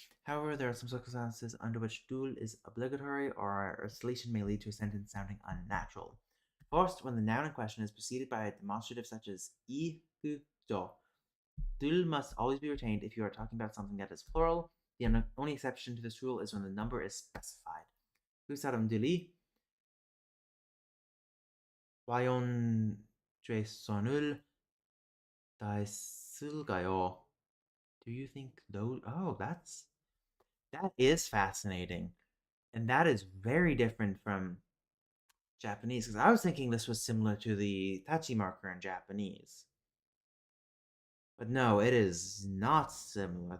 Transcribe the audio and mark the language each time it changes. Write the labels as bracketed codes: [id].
[en] However, there are some circumstances under which dual is obligatory, or a solution may lead to a sentence sounding unnatural. First, when the noun in question is preceded by a demonstrative such as 이, 그, 저. Dul must always be retained if you are talking about something that is plural. The only exception to this rule is when the number is specified. [ko] 그 사람들이 과연 최선을 다했을까요? [en] Do you think those? Oh, that is fascinating, and that is very different from Japanese. Because I was thinking this was similar to the tachi marker in Japanese, but no, it is not similar.